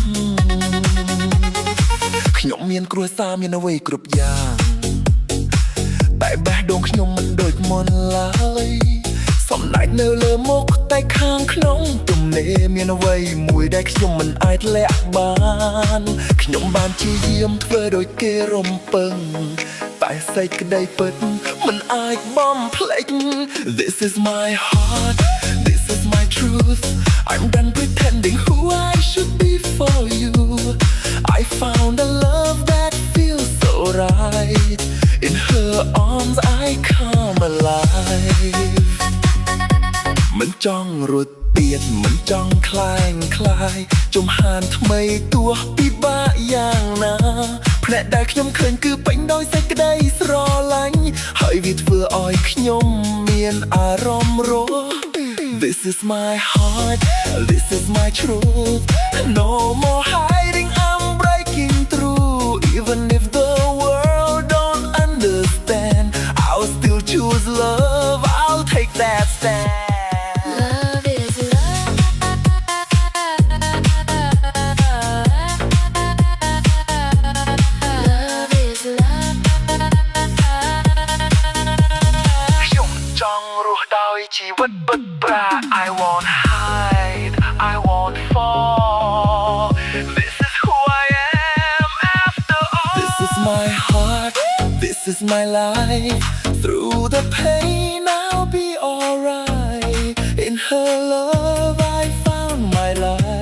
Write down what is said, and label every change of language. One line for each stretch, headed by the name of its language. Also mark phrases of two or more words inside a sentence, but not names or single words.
Khmer: ខ្ញុំមានគ្រួសារមានអ្វីគ្រប់យ៉ាងតែបេះដូងខ្ញុំមិនដូចមុនឡើយសំណាច់នៅលើមុខតែខាងក្នុងទំនេរមានអ្វីមួយដែលខ្ញុំមិនអាចលាក់បានខ្ញុំបានព្យា យាមធ្វើដោយគេរំពឹងតែសេចក្តីពិតមិនអាចបំភ្លេច
English: This is my heart This is my truth I'm done pretending who I should be for you I found a love that feels so right In her arms I come alive
Khmer: មិនចង់រត់ទៀតមិន ចង់คลายជំហានថ្មីទោះពិបាកយ៉ាងណាភ្នែកដែលខ្ញុំឃើ ញគឺពេញដោយសេចក្តីស្រឡាញ់ហើយវាធ្វើឲ្យ ខ្ញុំមានអារម្មណ៍រស់
English: This is my heart This is my truth No more hiding I'm breaking through Even if the world don't understand I'll still choose love I'll take that stand Love is love Love is love
Khmer: ខ្ញុំចង់រស់ដោយជីវិតពិតប្រាក
English: I won't hide I won't fall This is who I am after all This is my heart This is my life Through the pain I'll be alright In her love I found my life